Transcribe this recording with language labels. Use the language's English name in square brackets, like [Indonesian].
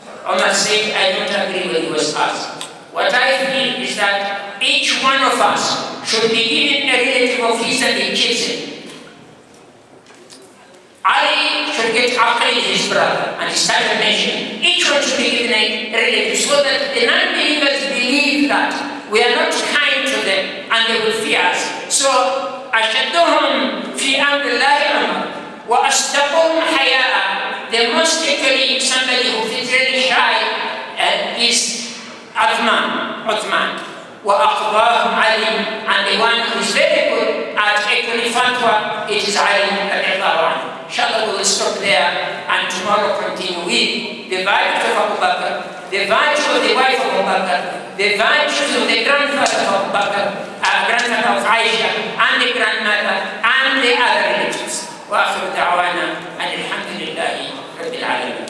[English] Umar said, I don't agree when he was asked. What I feel is that each one of us should be given a relative of his and he kills him. Ali should get Aqil, his brother, and he started mentioning. Each one should be given a relative, so that the non-believers believe that we are not kind to them and they will fear us. [Arabic] So, أشدهم في أمر الله عمر وأصدقهم حياء. [English] The most actually somebody who is really shy is Uthman. [Arabic] وأقضاهم علي, [English] and the one who is very good at actually fatwa, it is Ali radiallahu anhu. Inshallah we will stop there and tomorrow continue with the virtues of Abu Bakr, the virtues of the wife of Abu Bakr, the virtues of the grandfather of Abu Bakr, grandmother of Aisha, and the grandmother, and the other relatives. [Arabic] وآخر دعوانا أن الحمد لله رب العالمين.